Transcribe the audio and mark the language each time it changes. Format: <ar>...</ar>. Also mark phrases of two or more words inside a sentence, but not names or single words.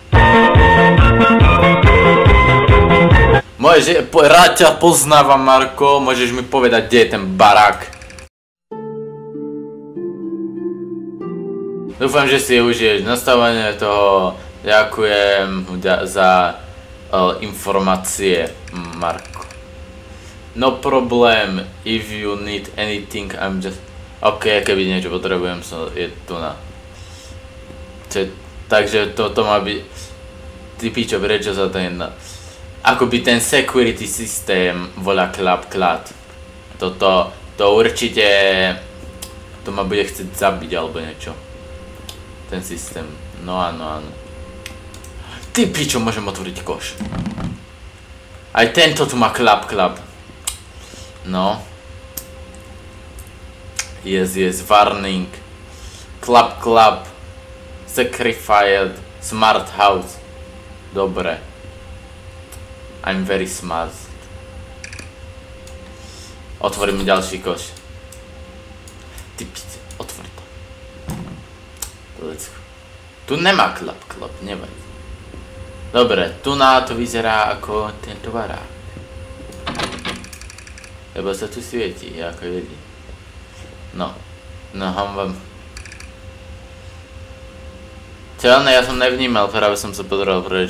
<sk>Rád ťa poznávam, Marko, môžeš mi povedať, kde je ten barák? Dúfam, že si užiješ nastavenie toho. Ďakujem za informácie, Marko.</sk> <en>No problem, if you need anything, I'm just...</en> <sk>OK, keby niečo potrebujem, je tu na... Takže toto má byť... Ty pičo, prečo sa to jedna... Akoby ten security systém volá klap-klat. To určite... To ma bude chcieť zabiť alebo niečo. Ten systém. No áno. Ty pičo, môžem otvoriť koš. Aj tento tu má klap-klap.</sk> <en>No. Yes, warning. Klap-klap. Sacrificed. Smart house. Dobre. I'm very smart.</en> <sk>Otvorím ďalší koš. Ty pice, otvor to.</sk> <en>Let's go.</en> <sk>Tu nemá klap, nevadí. Dobre, tu na to vyzerá ako tento barák. Lebo sa tu svieti, ako vidí. No vám. Celé, ja som nevnímal, práve som sa pozeral preč.</sk>